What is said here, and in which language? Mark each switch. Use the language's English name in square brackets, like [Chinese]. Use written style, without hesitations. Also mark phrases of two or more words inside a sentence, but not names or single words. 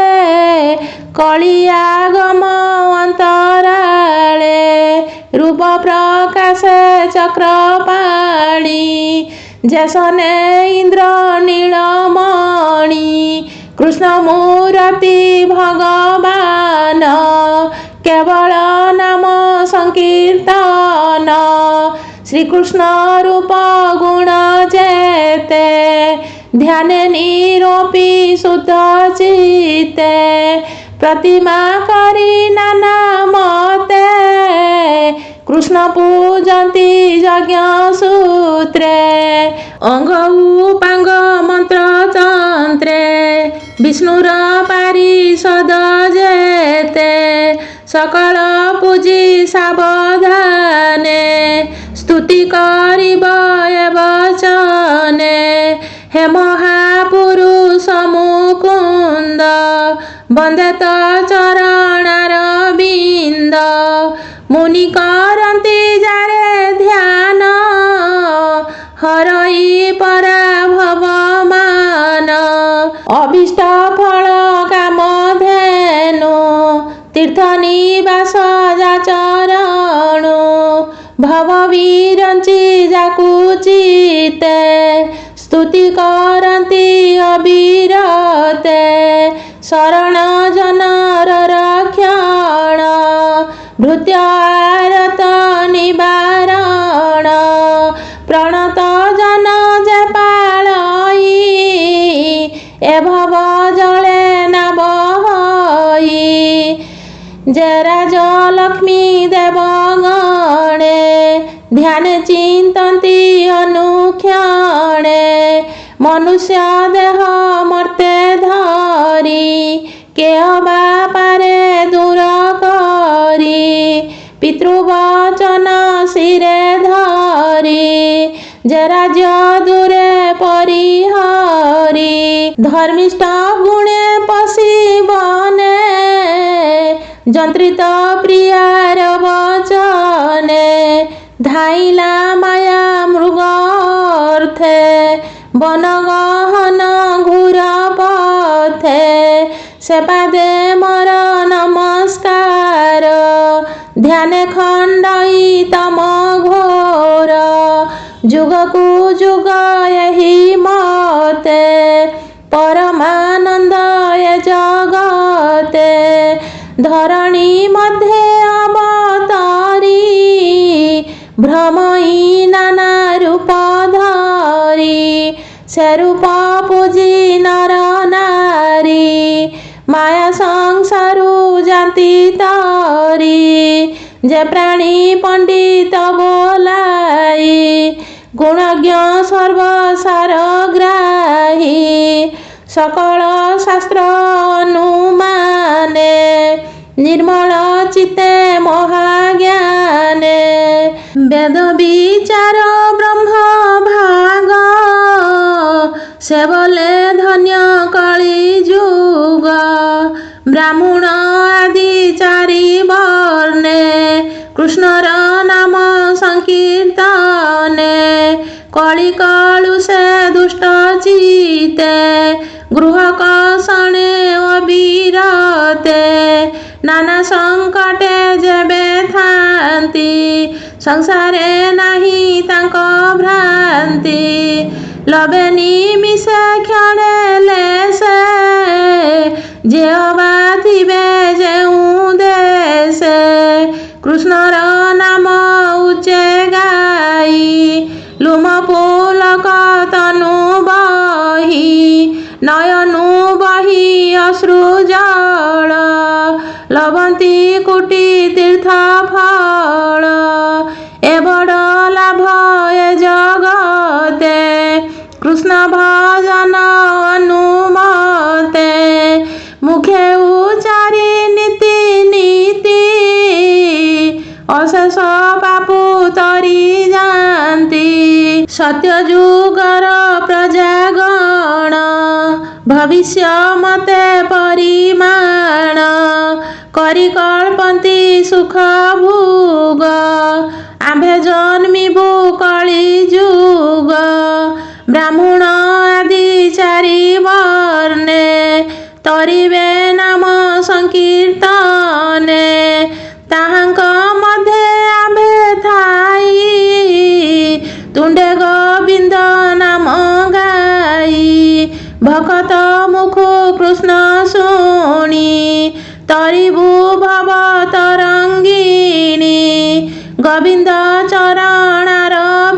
[Odia] କଳିଆଗମ ଅନ୍ତରାଳେ ରୂପ ପ୍ରକାଶେ ଚକ୍ରପାଣି ଯେସନେ ଇନ୍ଦ୍ର ନୀଳମଣି କୃଷ୍ଣ ମୂରତି ଭଗବାନ କେବଳ ନାମ ସଂକୀର୍ତ୍ତନ ଶ୍ରୀକୃଷ୍ଣ ରୂପ ଗୁଣ ଯେତେ ଧ୍ୟାନ ନିରୋପି ଶୁଦ୍ଧ ଚିତ୍ତେ ପ୍ରତିମା କରି ନାନା ମତେ କୃଷ୍ଣ ପୂଜନ୍ତି ଯଜ୍ଞ ସୂତ୍ରେ ଅଙ୍ଗ ଉପାଙ୍ଗ ମନ୍ତ୍ର ତନ୍ତ୍ରେ ବିଷ୍ଣୁର ପାରିଷଦ ଯେତେ ସକଳ ପୂଜି ସାବଧାନେ ସ୍ତୁତି କରିବ ବଚନେ ହେ ମହାପୁରୁଷ ମୁକୁନ୍ଦ ବନ୍ଦେ ତୋ ଚରଣାର ବିନ୍ଦ ମୁନି କରନ୍ତି ଯାରେ ଧ୍ୟାନ ହରଇ ପରା ଭବମାନ ଅଭୀଷ୍ଟ ଫଳ କାମ ଧେନୁ ତୀର୍ଥ ନିବାସ ଚରଣ ଭବ ବିରଞ୍ଚି ଯାକୁଚିତେ ସ୍ତୁତି କରନ୍ତି ଅବିରତେ ଶରଣ ଜନର ରକ୍ଷଣ ଭୃତ୍ୟାରତ ନିବାରଣ ପ୍ରଣତ ଜନ ଯେ ପାଳଇ ଏ ଭବ ଜଳେ ନ ବହଇ ଯେ ରାଜ ଲକ୍ଷ୍ମୀ ଦେବଗଣେ ଧ୍ୟାନ ଚିନ୍ତନ୍ତି ଅନୁକ୍ଷଣେ ମନୁଷ୍ୟ ଦେହ ମର୍ତ୍ତେ ଧରି କେ ବାପାରେ ଦୂର କରି ପିତୃବଚନ ଶିରେ ଧରି ଯେ ରାଜ୍ୟ ଦୂରେ ପରିହରି ଧର୍ମିଷ୍ଠ ଗୁଣେ ପଶିବନେ ଜନ୍ତ୍ରିତ ପ୍ରିୟାର ବଚନେ ଧାଇଲା ମାୟା ମୃଗର୍ଥେ ବନ ଗହନ ଘୂର ପଥେ ସେପାଦେ ମୋର ନମସ୍କାର ଧ୍ୟାନ ଖଣ୍ଡଇ ତମ ଘୋର ଯୁଗକୁ ଯୁଗ ଯହି ମତେ ପରମାନନ୍ଦ ଯେ ଜଗତେ ଧରଣୀ ମଧ୍ୟେ ଅବତାରୀ ଭ୍ରମଇ ନାନା ରୂପ ଧରି ସେ ରୂପ ପୂଜି ନର ନାରୀ ମାୟା ସଂସାରୁ ଜାତି ତରି ଯେ ପ୍ରାଣୀ ପଣ୍ଡିତ ବୋଲାଇ ଗୁଣଜ୍ଞ ସର୍ବସାର ଗ୍ରାହୀ ସକଳ ଶାସ୍ତ୍ର ଅନୁମାନେ ନିର୍ମଳ ଚିତ୍ତେ ମହାଜ୍ଞାନେ ବେଦ ବିଚାର ବ୍ରହ୍ମ ଭାଗ ସେ ବୋଲେ ଧନ୍ୟ କଳି ଯୁଗ ବ୍ରାହ୍ମଣ ଆଦି ଚାରି ବର୍ଣ୍ଣେ କୃଷ୍ଣର ନାମ ସଂକୀର୍ତ୍ତନେ କଳି କଳୁ ସେ ଦୁଷ୍ଟ ଚିତେ ଗୃହ କସଣେ ଅବିରତେ ନାନା ସଙ୍କଟେ ଯେବେ ଥାନ୍ତି ସଂସାରେ ନାହିଁ ତାଙ୍କ ଭ୍ରାନ୍ତି ଲବେ ନିମିଷେ କ୍ଷଣେ ଲେସେ ଯେହବା ଥିବେ ଯେଉଁ ଦେଶେ କୃଷ୍ଣର ନାମ ଉଚ୍ଚେ ଗାଇ ଲୁମ ପୁଲକ ତନୁ ବହି ନୟନୁ ବହି ଅଶ୍ରୁ ଜଳ ଲଭନ୍ତି କୋଟି ତୀର୍ଥ ଫଳ ଏ ବଡ଼ ଲାଭ ଏ ଜଗତେ କୃଷ୍ଣ ଭଜନ ଅନୁମତେ ମୁଖେ ଉଚ୍ଚାରି ନୀତି ନୀତି ଅଶେଷ ପାପୁ ତରି ଜାନତି ସତ୍ୟ ଯୁଗର ପ୍ରଜାଗଣ ଭବିଷ୍ୟ ମତେ ପରିମାଣ କରି କଳ୍ପନ୍ତି ସୁଖ ଭୋଗ ଆମ୍ଭେ ଜନ୍ମିବୁ କଳି ଯୁଗ ବ୍ରାହ୍ମଣ ଆଦି ଚାରି ବର୍ଣ୍ଣେ ତରିବେ ନାମ ସଂକୀର୍ତ୍ତନେ ତାହାଙ୍କ ମଧ୍ୟେ ଆମ୍ଭେ ଥାଇ ତୁଣ୍ଡେ ଗୋବିନ୍ଦ ନାମ ଗାଇ ଭକ୍ତ ମୁଖ କୃଷ୍ଣ ଶୁଣି ତରିବୁ ଭବ ତରଙ୍ଗିଣୀ ଗୋବିନ୍ଦ ଚରଣାର